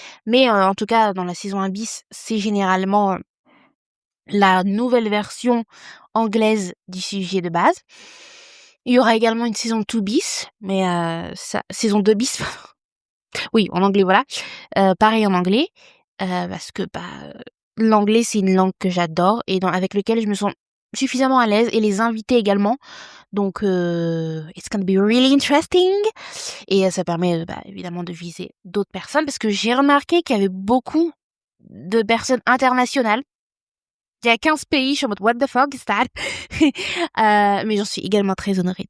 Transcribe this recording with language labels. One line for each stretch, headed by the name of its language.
French: Mais en tout cas, dans la saison 1 bis, c'est généralement la nouvelle version anglaise du sujet de base. Il y aura également une saison 2 bis, mais saison 2 bis, oui, en anglais, voilà. Pareil en anglais, parce que l'anglais, c'est une langue que j'adore et avec lequel je me sens suffisamment à l'aise, et les invités également.
English: Donc, it's gonna be really interesting.
French: Et ça permet évidemment de viser d'autres personnes, parce que j'ai remarqué qu'il y avait beaucoup de personnes internationales. Il y a 15 pays, je suis en mode
English: what the fuck is that?
French: Mais j'en suis également très honorée.